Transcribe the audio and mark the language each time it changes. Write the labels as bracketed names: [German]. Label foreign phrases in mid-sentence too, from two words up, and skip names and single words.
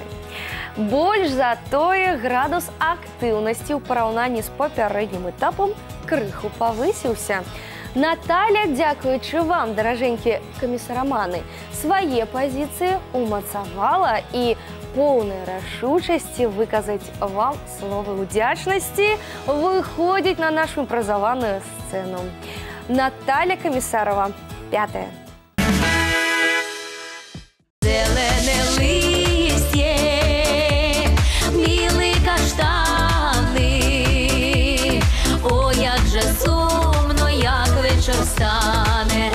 [Belarusian] Больш за тое, градус актыўнасці ў параўнанні з папярэднім этапам крыху павысіўся. Наталя, дзякуючы вам, даражэнькія камісараманы, свае пазіцыі умацавала і поўнай рашучасці выказаць вам словы ўдзячнасці выходзіць на нашу імпразаваную сцэну. Наталя Камісарова, 5. [Ukrainian] Зелене листє, білі каштани. О, як же сумно, як вечір стане.